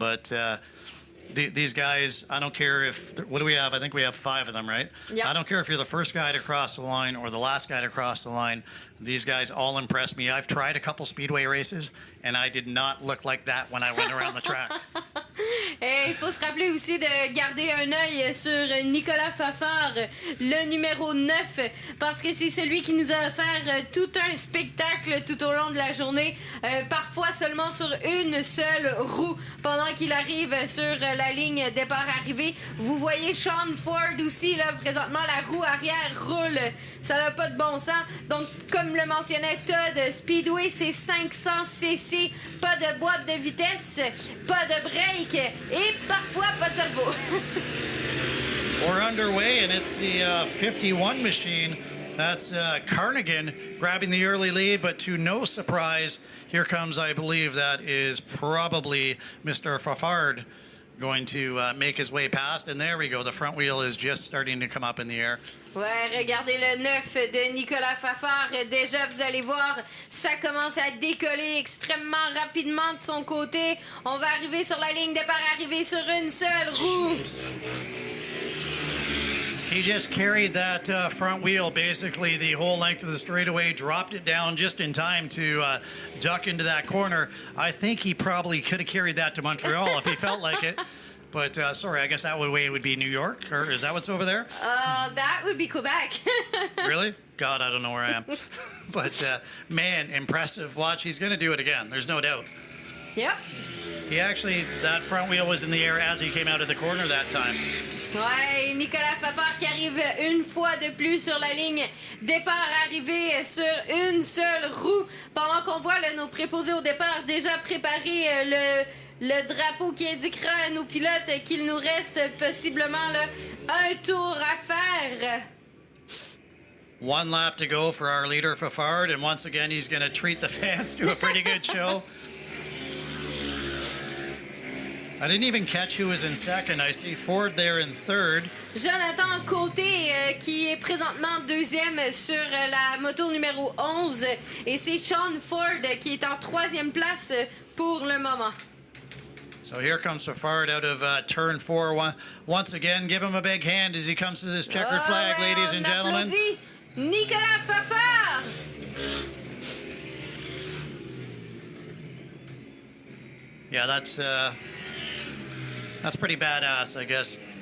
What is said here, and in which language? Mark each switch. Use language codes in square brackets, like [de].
[en] But these guys, I don't care if, what do we have? I think we have 5 of them, right? Yep. I don't care if you're the first guy to cross the line or the last guy to cross the line. These guys all impress me. I've tried a couple Speedway races, and I did not look like that when I went around the track. [fr] Et il faut se rappeler aussi de garder un œil sur Nicolas Fafard, le numéro 9, parce que c'est celui qui nous a offert tout un spectacle tout au long de la journée, parfois seulement sur une seule roue pendant qu'il arrive sur la ligne départ-arrivée. Vous voyez Sean Ford aussi, là, présentement, la roue arrière roule. Ça n'a pas de bon sens. Donc, comme le mentionnait Todd, Speedway, c'est 500 cc, pas de boîte de vitesse, pas de break et parfois pas de cerveau. [en] We're underway, and it's the 51 machine. That's Carnigan grabbing the early lead, but to no surprise, here comes, I believe, that is probably Mr. Fafard going to make his way past. And there we go. The front wheel is just starting to come up in the air. [fr] Ouais, regardez le 9 de Nicolas Fafard. Déjà, vous allez voir, ça commence à décoller extrêmement rapidement de son côté. On va arriver sur la ligne départ, arriver sur une seule roue. [en] He just carried that front wheel basically the whole length of the straightaway, dropped it down just in time to duck into that corner. I think he probably could have carried that to Montreal if he felt like it. But sorry, I guess that way would be New York, or is that what's over there? That would be Quebec. Really? God, I don't know where I am. But man, impressive. Watch, he's going to do it again. There's no doubt. Yep. He actually, that front wheel was in the air as he came out of the corner that time. [fr] Ouais, Nicolas Fafard qui arrive une fois de plus sur la ligne départ arrivé sur une seule roue. Pendant qu'on voit là, nos préposés au départ déjà préparer le drapeau qui indiquera à nos pilotes qu'il nous reste possiblement là, un tour à faire. [en] One lap to go for our leader Fafard, and once again he's going to treat the fans to a pretty good show. I didn't even catch who was in second. I see Ford there in third. [fr] Jonathan Côté qui est présentement deuxième sur la moto numéro 11 et c'est Sean Ford qui est en troisième place pour le moment. [en] So here comes Fafard out of turn 4. Once again, give him a big hand as he comes to this checkered flag, [fr] ouais, [en] ladies and gentlemen. Nicolas Fafard! Yeah, that's pretty badass, I guess.